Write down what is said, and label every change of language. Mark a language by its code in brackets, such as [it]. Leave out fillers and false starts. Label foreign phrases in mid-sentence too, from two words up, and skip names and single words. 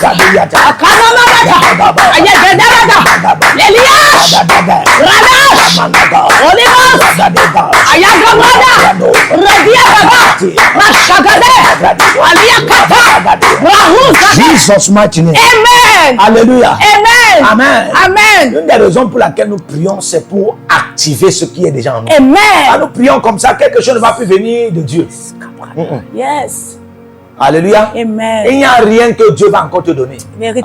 [en] Jesus mighty name. Amen. [fr] Alléluia. Amen. Amen. Amen. Une des raisons pour laquelle nous prions, c'est pour activer ce qui est déjà en nous. Amen. Quand nous prions comme ça, quelque chose ne va plus venir de Dieu. [en] Yes. [fr] Alléluia. Amen. Il n'y a rien que Dieu va encore te donner. Véritable.